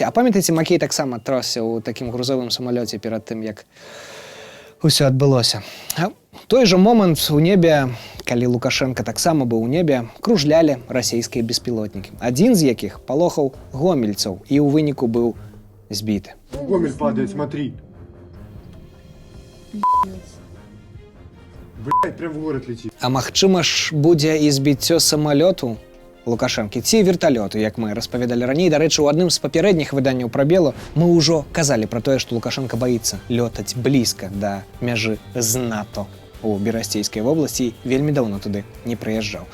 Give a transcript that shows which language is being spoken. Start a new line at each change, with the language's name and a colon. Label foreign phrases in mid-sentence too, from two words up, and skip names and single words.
Belarusian: А памятаеце, Макей таксама тросся ў такім грузовым самалёце перад тым, як усё адбылося. А ў той жа момант у небе, калі Лукашенко таксама быў у небе, кружлялі расійскія беспілотнікі. Адзін з якіх палохаў гомельцаў і ў выніку быў збіты.
Russian: Гомель падает, смотри. Блядь, прям в город летит.
Belarusian: А магчыма ж будзе і збіццё самалёту Лукашэнкі ці верталёту, як мы распавядалі раней. Дарэчы, у адным з папярэдніх выданняў пра Белу мы ўжо казалі пра тое, што Лукашенко баіцца лётаць блізка да мяжы з НАТО у Берасцейскай вобласці, вельмі даўно туды не прыязджаў.